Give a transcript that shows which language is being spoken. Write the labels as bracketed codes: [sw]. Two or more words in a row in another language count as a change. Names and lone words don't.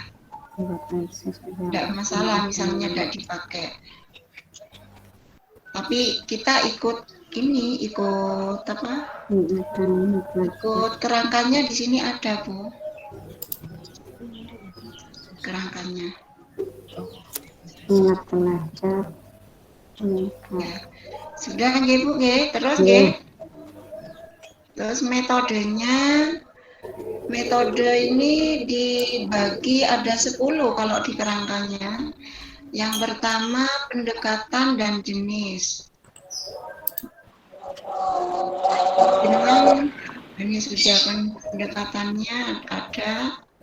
[id] Tidak masalah misalnya tidak dipakai, tapi kita ikut apa? Ikut kerangkanya di sini ada, Bu, kerangkanya. Minat belajar. Ya. Sudah nggih, Bu, nggih. Terus Terus metode ini dibagi ada 10 kalau di kerangkanya. Yang pertama pendekatan dan jenis. Ini sudah pendekatannya ada.